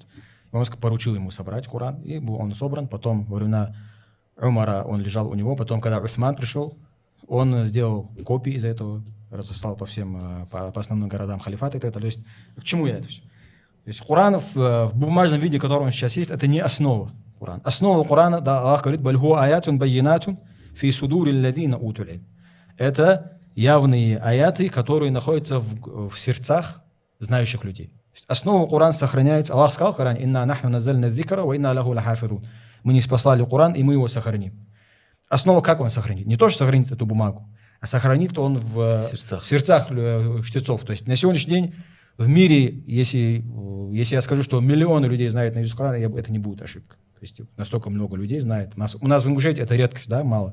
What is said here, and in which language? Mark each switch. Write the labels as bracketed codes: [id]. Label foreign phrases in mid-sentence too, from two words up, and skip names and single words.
[ru] Он поручил ему собрать Коран, и был он собран. Потом во времена Умара он лежал у него. Потом, когда Усман пришел, он сделал копии из этого, разослал по основным городам халифата. И то есть, к чему я это все? То есть Коран в бумажном виде, который он сейчас есть, это не основа Корана. Основа Корана, да, Аллах говорит, [ar] «بل هو آيات بينات في صدور الذين أوتوا العلم». [ru] Это явные аяты, которые находятся в сердцах знающих людей. Основа Корана сохраняется. Аллах сказал в Коране, [ar] «إنا نحن نزلنا الذكر، و إنا له لحافظون». [ru] Мы не спаслали Коран, и мы его сохраним. Основа как он сохранит? Не то, что сохранит эту бумагу, а сохранит он в сердцах чтецов. То есть на сегодняшний день в мире, если я скажу, что миллионы людей знают наизусть Коран, это не будет ошибка. То есть настолько много людей знает. У нас в Ингушетии это редкость, да, мало.